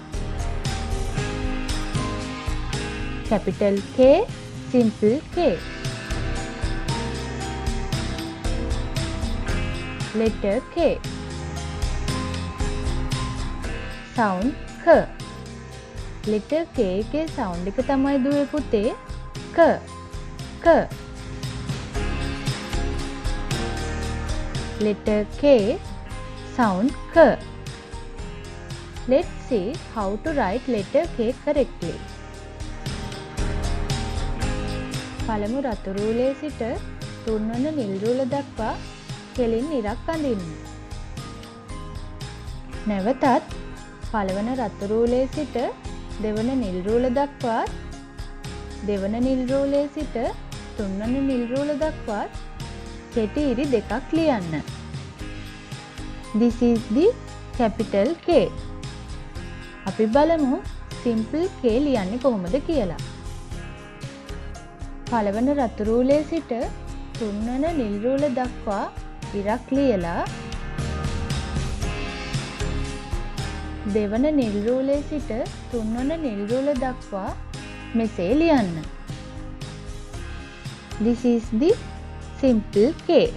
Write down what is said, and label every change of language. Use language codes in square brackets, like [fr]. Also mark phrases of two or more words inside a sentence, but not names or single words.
[en] Capital K, simple K. Letter K. Sound K. Letter K [si] එකේ sound එක තමයි දුවේ පුතේ K. [en] K. Letter K, sound K. Let's see how to write letter K correctly. [si] පළමු රතු රූලේ සිට තුන්වන නිල් රූල දක්වා කෙලින් ඉරක් අඳින්න. නැවතත් පළවන රතු රූලේ සිට දෙවන නිල් රූල දක්වා දෙවන නිල් රූලේ සිට තුන්වන නිල් රූල දක්වා කෙටි ඉරි දෙකක් ලියන්න. [en] This is the capital K. [si] අපි බලමු simple K ලියන්නේ කොහොමද කියලා. පළවන රතු රූලේ සිට තුන්වන නිල් රූල දක්වා ඉරක් ලියලා දෙවන නිල් රූලේ සිට තුන්වන නිල් රූල දක්වා මෙසේ ලියන්න. [en] This is the simple K.